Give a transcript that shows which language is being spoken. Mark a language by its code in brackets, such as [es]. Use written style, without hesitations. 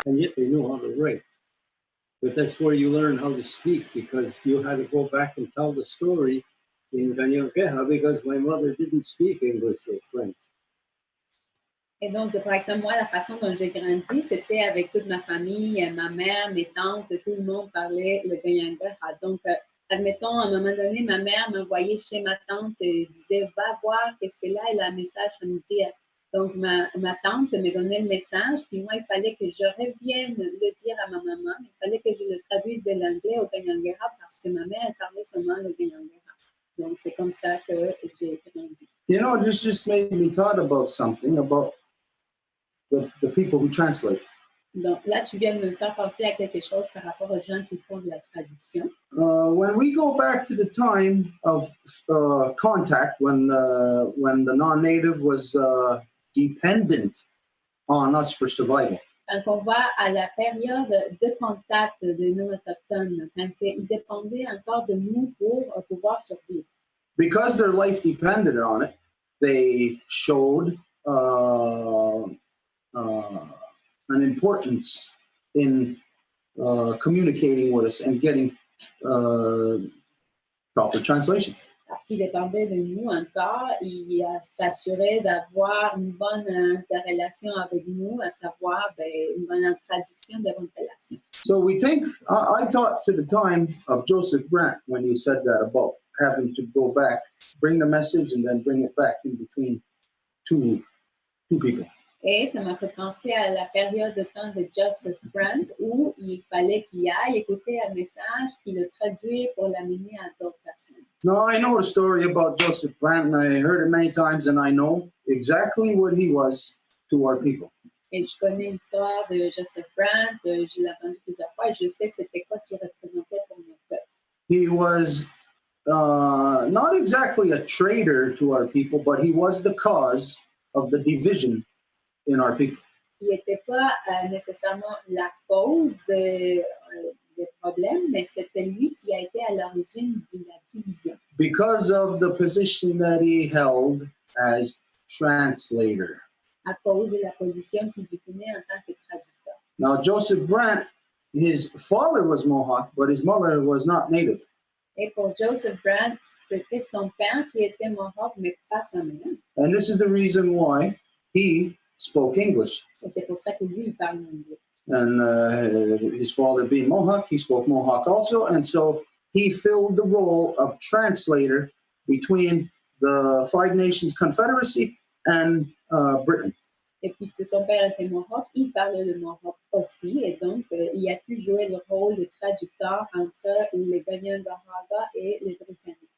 [en] And yet they knew how to write. But that's where you learn how to speak, because you had to go back and tell the story in Ganyankeha, because my mother didn't speak English or French. [fr] Et donc, par exemple, moi, la façon dont j'ai grandi, c'était avec toute ma famille, ma mère, mes tantes, tout le monde parlait le Ganyangara. Donc, Admettons, à un moment donné, ma mère m'envoyait chez ma tante et disait « Va voir qu'est-ce que là, elle a un message à me dire. » Donc, ma tante me donnait le message, puis moi, il fallait que je revienne le dire à ma maman. Il fallait que je le traduise de l'anglais au Kanyangera parce que ma mère, elle parlait seulement le Kanyangera. Donc, c'est comme ça que j'ai grandi. [en] You know, this just made me thought about something, about the people who translate. [fr] Donc, là, tu viens de me faire penser à quelque chose par rapport aux gens qui font de la traduction. [en] When we go back to the time of contact, when the non-native was dependent on us for survival. [fr] Quand on va à la période de contact des non-autochtones, quand ils dépendaient encore de nous pour pouvoir survivre. [en] Because their life depended on it, they showed an importance in communicating with us and getting proper translation. [fr] Parce qu'ils dépendaient de nous encore, ils s'assuraient d'avoir une bonne interrelation avec nous, à savoir une bonne traduction de bonne relation. [en] So we think, I thought to the time of Joseph Brant when he said that about having to go back, bring the message and then bring it back in between two people. [fr] Et ça m'a fait penser à la période de temps de Joseph Brant où il fallait qu'il aille écouter un message, qu'il le traduise pour l'amener à d'autres personnes. [en] Now, I know the story about Joseph Brant, and I heard it many times, and I know exactly what he was to our people. [fr] Et je connais l'histoire de Joseph Brant, je l'ai entendu plusieurs fois, et je sais c'était quoi qu'il représentait pour mon peuple. [en] He was not exactly a traitor to our people, but he was the cause of the division in our people. [fr] Il n'était pas nécessairement la cause des problèmes, mais c'était lui qui a été à l'origine de la division. [en] Because of the position that he held as translator. [fr] À cause de la position qu'il détenait en tant que traducteur. [en] Now, Joseph Brant, his father was Mohawk, but his mother was not native. [fr] Et pour Joseph Brant, c'était son père qui était Mohawk, mais pas sa mère. [en] And this is the reason why he spoke English. [fr] Et c'est pour ça que lui, il parle anglais. [en] And his father being Mohawk, he spoke Mohawk also. And so he filled the role of translator between the Five Nations Confederacy and Britain. [fr] Et puisque son père était Mohawk, il parlait le Mohawk aussi. Et donc, il a pu jouer le rôle de traducteur entre les Kanyangara et les Britanniques.